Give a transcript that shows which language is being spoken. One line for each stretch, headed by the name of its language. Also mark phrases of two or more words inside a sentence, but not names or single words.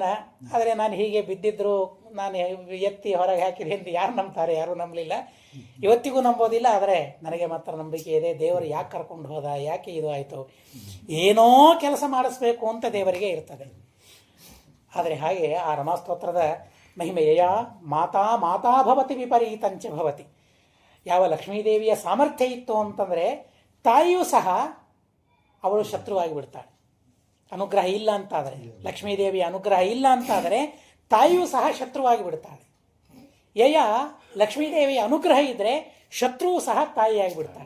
Kannada: ಆದರೆ ನಾನು ಹೀಗೆ ಬಿದ್ದಿದ್ರು, ನಾನು ಎತ್ತಿ ಹೊರಗೆ ಹಾಕಿದೆ ಎಂದು ಯಾರು ನಂಬ್ತಾರೆ? ಯಾರೂ ನಂಬಲಿಲ್ಲ, ಇವತ್ತಿಗೂ ನಂಬೋದಿಲ್ಲ. ಆದರೆ ನನಗೆ ಮಾತ್ರ ನಂಬಿಕೆ ಇದೆ. ದೇವರು ಯಾಕೆ ಕರ್ಕೊಂಡು ಹೋದ, ಯಾಕೆ ಇದು ಆಯಿತು, ಏನೋ ಕೆಲಸ ಮಾಡಿಸ್ಬೇಕು ಅಂತ ದೇವರಿಗೆ ಇರ್ತದೆ. ಆದರೆ ಹಾಗೆ ಆ ರಮಾಸ್ತೋತ್ರದ ಮಹಿಮೆಯ
Sanskrit: माता माता भवति विपरीतञ्च भवति.
Kannada: ಯಾವ ಲಕ್ಷ್ಮೀದೇವಿಯ ಸಾಮರ್ಥ್ಯ ಇತ್ತು ಅಂತಂದರೆ ತಾಯಿಯೂ ಸಹ ಅವಳು ಶತ್ರುವಾಗಿ ಬಿಡ್ತಾಳೆ. ಅನುಗ್ರಹ ಇಲ್ಲ ಅಂತಾದರೆ, ಲಕ್ಷ್ಮೀದೇವಿಯ ಅನುಗ್ರಹ ಇಲ್ಲ ಅಂತಾದರೆ ತಾಯಿಯೂ ಸಹ ಶತ್ರುವಾಗಿ ಬಿಡ್ತಾಳೆ. ಲಕ್ಷ್ಮೀದೇವಿಯ ಅನುಗ್ರಹ ಇದ್ದರೆ ಶತ್ರುವು ಸಹ ತಾಯಿಯಾಗಿ ಬಿಡ್ತಾಳೆ.